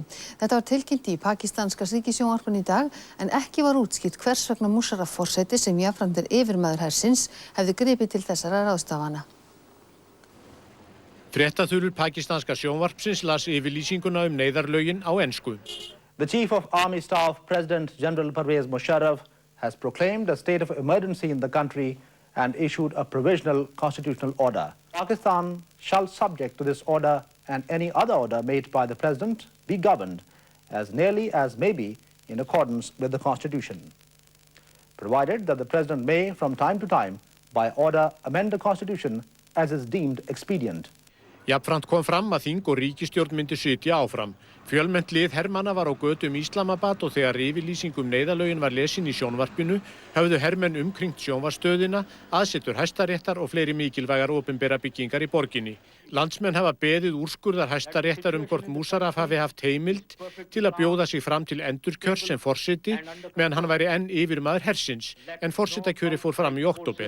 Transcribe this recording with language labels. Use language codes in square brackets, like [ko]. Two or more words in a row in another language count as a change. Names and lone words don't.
[is] Þetta var tilkynnt í pakistanska ríkissjónvarpinu í dag en ekki var útskýrt hvers vegna Musharraf forseti sem jafnframt yfirmaður hersins hefði gripið til þessara ráðstafana. Fréttaþulur pakistanska sjónvarpsins las yfirlýsinguna neyðarlögin á ensku. [en] The Chief of Army Staff, President General Pervez Musharraf, has proclaimed a state of emergency in the country and issued a provisional constitutional order. Pakistan shall, subject to this order and any other order made by the President, be governed as nearly as may be in accordance with the Constitution, provided that the President may, from time to time, by order, amend the Constitution as is deemed expedient. [is] Jafnframt kom fram að þing og ríkisstjórn myndi sitja áfram. Fjölmennt lið hermanna var á götum Islamabad og þegar yfirlýsing neyðarlögin var lesin í sjónvarpinu höfðu hermenn umkringt sjónvarpsstöðina, aðsetur Hæstaréttar og fleiri mikilvægar opinbera byggingar í borginni. Landsmenn hafa beðið úrskurðar Hæstaréttar hvort Musharraf hafi haft heimild til að bjóða sig fram til endurkjörs sem forseti meðan hann væri enn yfirmaður hersins, en forsetakjöri fór fram í október.